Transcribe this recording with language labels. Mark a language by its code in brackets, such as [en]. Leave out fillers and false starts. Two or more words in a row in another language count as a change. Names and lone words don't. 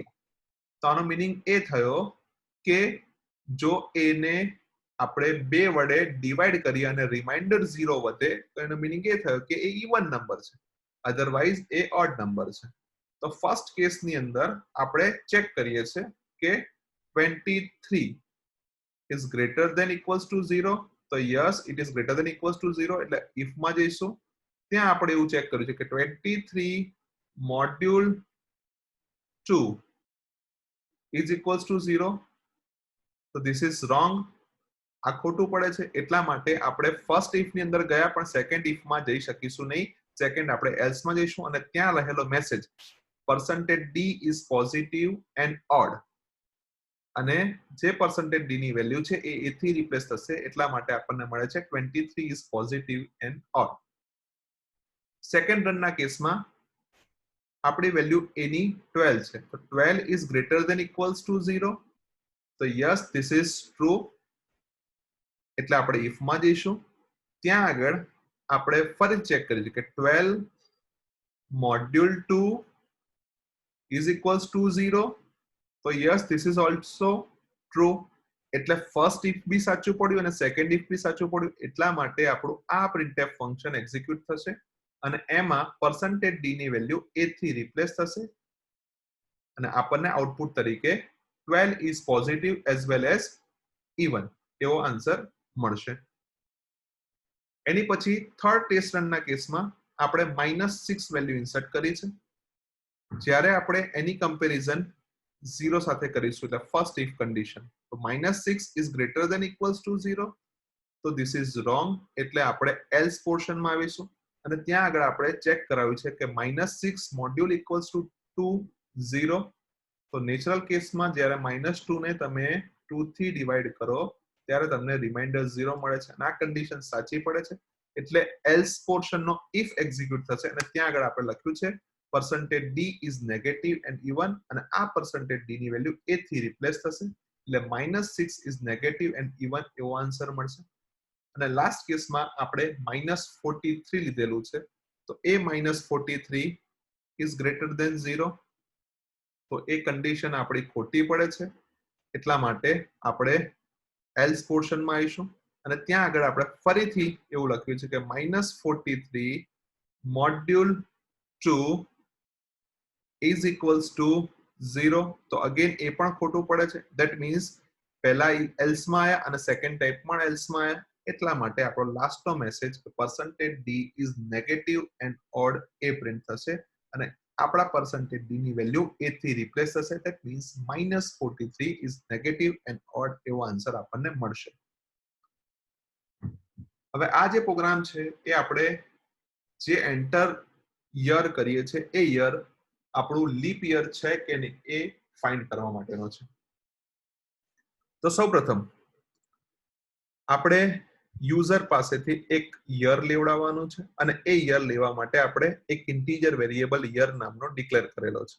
[gu] તો આનો મીનિંગ એ થયો કે જો a ને આપણે 2 વડે ડિવાઈડ કરીએ અને રિમાઇન્ડર 0 વધે તો એનો મીનિંગ એ થયો કે એ [en] even number [gu] છે, અધરવાઇઝ એ [en] odd number [gu] છે. તો ફર્સ્ટ કેસની અંદર આપણે ચેક કરીએ છીએ કે 23 [en] is greater than equals to [gu] 0. [en] તો yes, it is greater than equals to 0. [gu] એટલે if માં જઈશું ત્યાં આપણે એવું ચેક કર્યું છે કે 23 મોડ્યુલ 2 [en] is equals to [gu] 0. [en] તો this is wrong. [gu] આ ખોટું પડે છે, એટલા માટે આપણે ફર્સ્ટ ઇફ ની અંદર ગયા પણ સેકન્ડ ઇફ માં જઈ શકીશું નહીં. સેકન્ડ આપણે એલ્સ માં જઈશું અને ત્યાં રહેલો મેસેજ %d [en] is positive and odd [gu] અને જે %d ની વેલ્યુ છે એ a થી રિપ્લેસ થશે, એટલા માટે આપણને મળે છે 23 [en] is positive and odd. [gu] સેકન્ડ રનના કેસમાં આપણી વેલ્યુ a ની 12 છે, તો 12 [en] is greater than equals to [gu] 0. [en] તો yes, this is true. [gu] એટલે આપણે if માં જઈશું ત્યાં આગળ આપણે ફરી ચેક કરીશું કે 12 મોડ્યુલ 2 [en] is equals to [gu] 0. [en] તો yes, this is also true. [gu] એટલે ફર્સ્ટ ઇફ બી સાચું પડ્યું અને સેકન્ડ ઇફ બી સાચું પડ્યું, એટલા માટે આપણું આ printf ફંક્શન એક્ઝિક્યુટ થશે અને એમાં %d ની વેલ્યુ a થી રિપ્લેસ થશે અને આપણને આઉટપુટ તરીકે 12 [en] is positive as well as even [gu] એવો આન્સર મળશે. એની પછી થર્ડ ટેસ્ટ રનના કેસમાં આપણે -6 વેલ્યુ ઇન્સર્ટ કરી છે. જ્યારે આપણે એની કમ્પેરિઝન 0 સાથે કરીશું એટલે ફર્સ્ટ ઇફ કન્ડિશન, તો -6 [en] is greater than equals to [gu] 0. [en] તો this is wrong. [gu] એટલે આપણે એલ્સ પોર્શનમાં આવીશું અને ત્યાં આગળ આપણે ચેક કરાવ્યું છે કે -6 મોડ્યુલ [en] equals to [gu] 2 0. તો નેચરલ કેસમાં જ્યારે -2 ને તમે 2 થી ડિવાઈડ કરો ત્યારે તમને રિમાઇન્ડર 0 મળે છે અને આ કન્ડિશન સાચી પડે છે, એટલે એલ્સ પોર્શનનો ઇફ એક્ઝિક્યુટ થશે અને ત્યાં આગળ આપણે લખ્યું છે %d [en] is negative and even [gu] અને આ %d ની વેલ્યુ a થી રિપ્લેસ થશે એટલે -6 [en] is negative and even [gu] એવો આન્સર મળશે. અને લાસ્ટ કેસમાં આપણે -43 લીધેલું છે, તો a -43 [en] is greater than [gu] 0. તો એ કન્ડિશન આપણી ખોટી પડે છે, એટલા માટે આપણે એલ્સ પોર્શનમાં આવીશું અને ત્યાં આગળ આપણે ફરીથી એવું લખ્યું છે કે -43 મોડ્યુલ 2 [en] is equals to [gu] 0. તો અગેન એ પણ ખોટું પડે છે. [en] that means [gu] પહેલા એલ્સમાં આયા અને [en] second type [gu] પણ એલ્સમાં આયા, એટલા માટે આપણો લાસ્ટનો મેસેજ %d [en] is negative and odd [gu] એ પ્રિન્ટ થશે અને આપણા %d ની વેલ્યુ a થી રિપ્લેસ થશે. [en] that means -43 is negative and odd [gu] એવો આન્સર આપણને મળશે. હવે આ જે પ્રોગ્રામ છે એ આપણે જે [en] enter year [gu] કરીએ છીએ એ યર આપણું [en] leap year [gu] છે કે નહીં એ ફાઇન્ડ કરવા માટેનો છે. તો સૌપ્રથમ આપણે યુઝર પાસેથી એક યર લેવડાવવાનું છે અને એ યર લેવા માટે આપણે એક [en] integer variable year [gu] નામનો ડિક્લેર કરેલો છે.